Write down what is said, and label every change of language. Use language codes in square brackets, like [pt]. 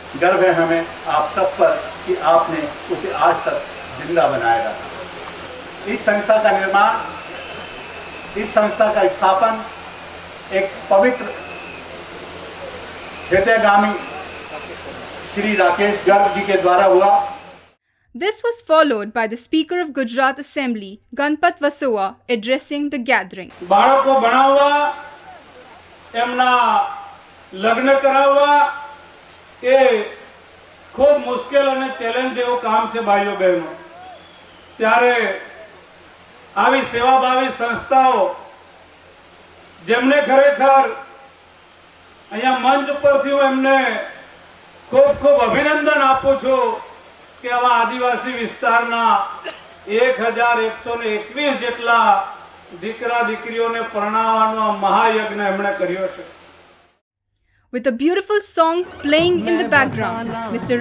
[hi] गर्व है हमें आप सब पर कि आपने उसे आज तक जिंदा बनाए रखा। इस संस्था का निर्माण, इस संस्था का स्थापन एक पवित्र हृदयगामी श्री राकेश गर्ग जी के द्वारा हुआ। [en] This was followed by the Speaker of Gujarat Assembly, Ganpat Vasowa, addressing the gathering. [gu] બાળકો ભણાવવા, એમના લગ્ન કરાવવા એ ખૂબ મુશ્કેલ અને ચેલેન્જ જેવું કામ છે ભાઈઓ બહેનો. ત્યારે આવી સેવાભાવી સંસ્થાઓ જેમને ખરેખર અહીંયા મંચ પરથી હું એમને ખૂબ ખૂબ અભિનંદન આપું છું કે આવા આદિવાસી વિસ્તારના 1121 જેટલા દીકરા દીકરીઓને પરણાવવાનો મહાયજ્ઞ એમણે કર્યો છે. [en] With a beautiful song playing in the background, Mr.